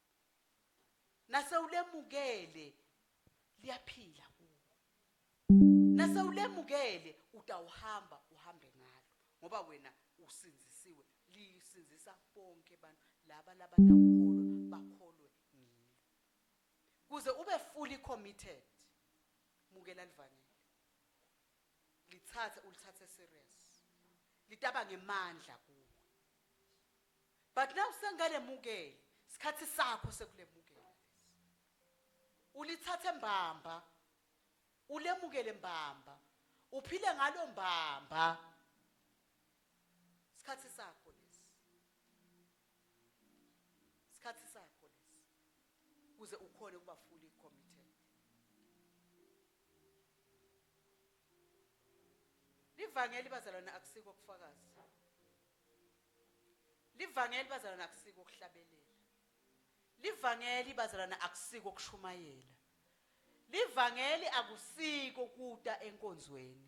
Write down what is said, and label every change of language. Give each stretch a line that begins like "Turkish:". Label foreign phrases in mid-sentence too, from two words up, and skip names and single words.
Swati: Nasewulemukele liyaphila kuwe. Nasewulemukele utawuhamba uhambe ngalo ngoba wena usinzisiwe. Lisinzisa bonke abantu laba labatawukholwa bakholwe ngilo. Kuze ube
English: fully committed
Swati: mukela livangeli. Ulithathe serious. Litaba ngemandla kuwe.
English: But now
Swati: sengalemukele sikhathi sakho sekulemukela lesi. Ulithathe mbamba. Ulemukele mbamba. Uphile ngalo mbamba. Sikhathi sakho lesi. Sikhathi sakho lesi. Kuze ukhone ukuba
English: fully committed.
Swati: Livangeli bazalwane akusiko kufakaza. Livangeli bazalwane akusiko kuhlabelela. Livangeli bazalwane akusiko kushumayela. Livangeli akusiko kuta enkonzweni.